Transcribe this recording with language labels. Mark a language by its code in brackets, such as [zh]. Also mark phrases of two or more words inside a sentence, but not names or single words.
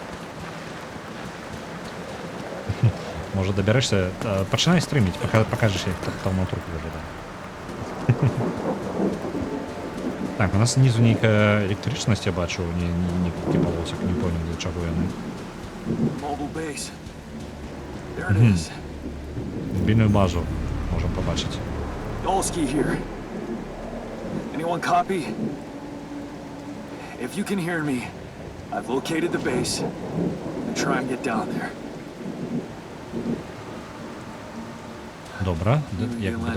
[be] Можа, дабярэшся, пачынай стрыміць, пакажаш, як там натурку выглядае. Так, у нас знізу нейкая электрычнасць, я бачу, некалькі палосак, [ru] не понял, [be] для чаго яны. [en] Mobile base. There it is. [be] Мобільную базу можам пабачыць. [en] Dolsky here. Anyone copy? If you can hear me, I've located the base and try and get down there. [be] Добра, [en] Maybe [be] як [en] they [be] бы